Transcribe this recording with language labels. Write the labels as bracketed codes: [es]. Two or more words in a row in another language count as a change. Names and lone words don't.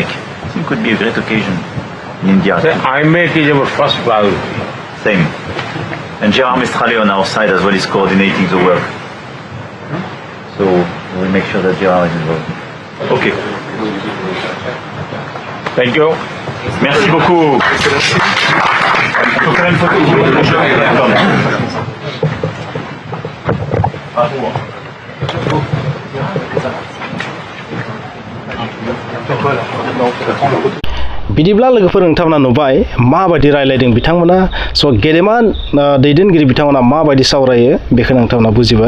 [en] I think it could be a great occasion in India. IMEC is our first priority. Same. And Gérard Mestrallet on our side as well is coordinating the work. So we'll make sure that Gérard is involved. Okay. Thank you. [fr] Merci beaucoup. Faut faire une photo. [brx] बिदिब्ला लोगोफोर नोंथांमोना नुबाय माबायदि रायलायदों बिथांमोना स' गेदेमा दैदेनगिरि बिथांमोना माबायदि सावरायो बेखौ नोंथांमोना बुजिबाय.